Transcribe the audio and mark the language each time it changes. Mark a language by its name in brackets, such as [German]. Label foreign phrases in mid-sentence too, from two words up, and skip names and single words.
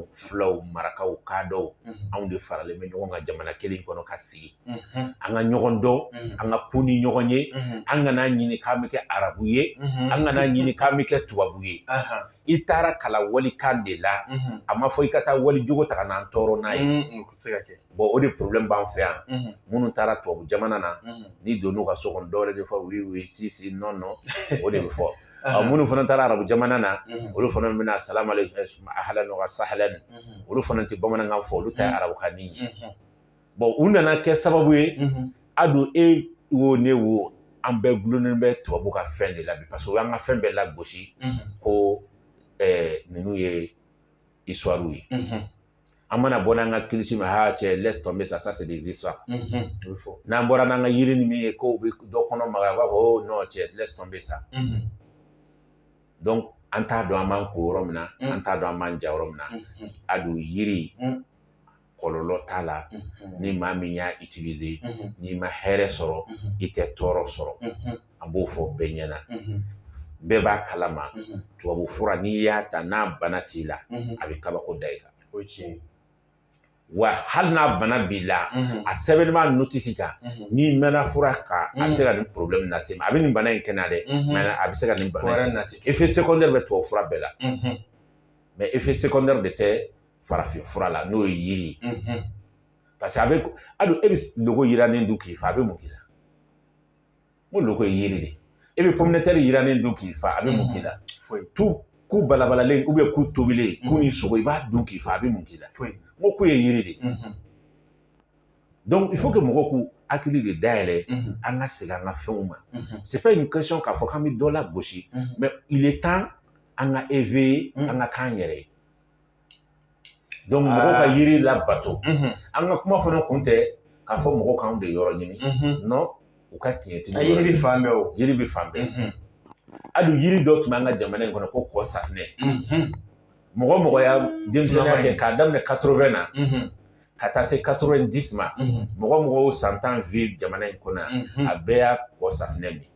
[Bambara] fulaw marakaw kaadɔw anw de faralen bɛ ɲɔgɔn kan jamana kelen kɔnɔ ka sigi an ka ɲɔgɔn dɔn an ka kun ni ɲɔgɔn ye an kana ɲini k'an bɛ kɛ arabu ye an kana ɲini k'an bɛ kɛ tubabu ye i taara kalan walikan de la a ma fɔ i ka taa wali jogo ta ka n'an tɔɔrɔ n'a ye bon o de problème b'an fɛ yan minnu taara tubabu jamana na n'i donn'u ka so kɔnɔ dɔwɛrɛ de fɔ [French] oui oui [Spanish] si si [French] non non [Bambara] o de bɛ fɔ minnu fana taara arabu jamana na olu fana bɛna [Arabic] السلام عليكم أهلا وسهلا [Bambara] olu fana tɛ bamanankan fɔ olu ta ye arabukan ye bon u nana kɛ sababu ye a don e wo ne wo an bɛɛ gulonnen bɛ tubabu ka fɛn de la bi [French] parce que [Bambara] o y'an ka fɛn bɛɛ lagosi ko ninnu ye histoire ye an mana bɔ n'an ka kilisi ma cɛ [French] laisse tomber ça c'est des histoires [Bambara] n'an bɔra n'an ka yiri ni min ye ko bɛ dɔ kɔnɔ maga a b'a fɔ [French] oh non [Bambara] cɛ [French] laisse tomber ça [Bambara] donc an t'a dɔn an b'an ko yɔrɔ min na an t'a dɔn an b'an ja yɔrɔ min na a don yiri kɔlɔlɔ t'a la ni maa min y'a utiliser n'i ma hɛrɛ sɔrɔ i tɛ tɔɔrɔ sɔrɔ an b'o fɔ bɛɛ ɲɛna bɛɛ b'a kalama tubabu fura n'i y'a ta n'a bana t'i la a bɛ kabako da i kan o tiɲɛ wa hali n'a bana b'i la a sɛbɛnni b'a notice kan n'i mɛnna fura kan a bɛ se ka nin problème lase ma a bɛ nin bana in kɛnɛya dɛ mais a bɛ se ka nin bana in [French] effet secondaire [Bambara] bɛ tubabu fura bɛɛ la [French] mais effet secondaire [Bambara] de tɛ farafin fura la n'o ye yiri ye [French] parce que [Bambara] a bɛ hali e bɛ logo yirannen dun k'i fa a bɛ mun k'i la n ko logo ye yiri de e bɛ [French] pomme de terre [Bambara] yirannen dun k'i fa a bɛ mun k'i la tout ku balabalalen [French] ou bien [Bambara] ku tobilen ku ni sogo i b'a dun k'i fa a bɛ mun k'i la n ko ku ye yiri de [French] donc il faut que [Bambara] mɔgɔw k'u hakili de dayɛlɛ an ka segin an ka fɛnw ma [French] c'est pas une question [Bambara] k'a fɔ k'an bɛ dɔ lagosi [French] mais il est temps [Bambara] an ka éveiller an ka k'an yɛrɛ ye donc mɔgɔw ka yiri labato an ka kuma fana kun tɛ k'a fɔ mɔgɔw k'anw de yɔrɔ ɲini non u ka tiɲɛtigi yiri bɛ fan bɛɛ o yiri bɛ fan bɛɛ hali yiri dɔ tun b'an ka jamana in kɔnɔ ko kɔ safunɛ mɔgɔ mɔgɔ y'a denmisɛnninya kɛ k'a daminɛ 80 na ka taa se 90 ma mɔgɔ mɔgɔ san 10 vi jamana in kɔnɔ a bɛɛ y'a kɔ safunɛ min